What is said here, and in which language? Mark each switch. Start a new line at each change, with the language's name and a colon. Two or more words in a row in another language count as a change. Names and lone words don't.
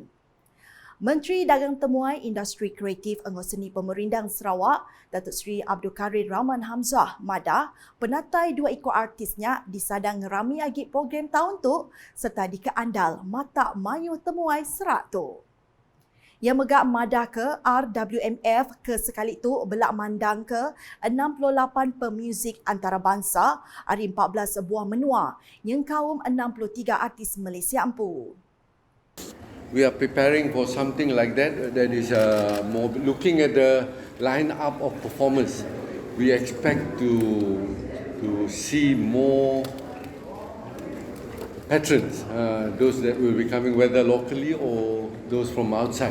Iban: Menteri Dagang Temuai Industri Kreatif anggo seni pemerindang Sarawak, Datuk Seri Abdul Karim Rahman Hamzah Mada, penatai dua ekor artisnya disadang ngerami agit program tahun tu serta dikeandal mata mayu temuai serak tu. Yang megak Mada ke RWMF ke sekali tu belak mandang ke 68 pemuzik antarabangsa hari 14 buah menua yang kaum 63 artis Malaysia Empu.
English: We are preparing for something like that. That is more looking at the line-up of performers. We expect to see more patrons, those that will be coming whether locally or those from outside.